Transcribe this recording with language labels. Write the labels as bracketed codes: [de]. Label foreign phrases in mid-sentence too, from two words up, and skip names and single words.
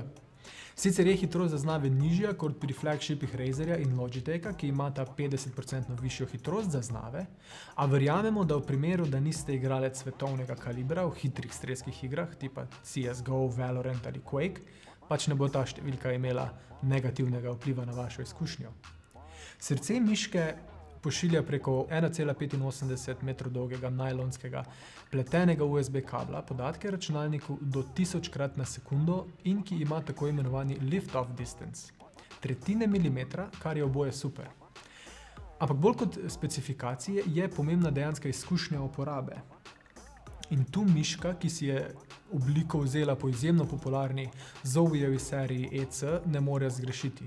[sl] Sicer je hitrost zaznave nižja kot pri flagshipih Razerja in Logitecha, ki imata 50% višjo hitrost zaznave, a verjamemo, da v primeru, da niste igralec svetovnega kalibra v hitrih strelskih igrah, tipa CSGO, Valorant ali Quake, pač ne bo ta številka imela negativnega vpliva na vašo izkušnjo. Srce miške pošilja preko 1,85 metrov dolgega najlonskega pletenega USB kabla podatke računalniku do 1000-krat na sekundo in ki ima tako imenovani [en] lift-off distance, [sl] tretjine milimetra, kar je oboje super. Ampak bolj kot specifikacije je pomembna dejanska izkušnja uporabe. In tu miška, ki si je obliko vzela po izjemno popularni Zowie seriji EC, ne more zgrešiti.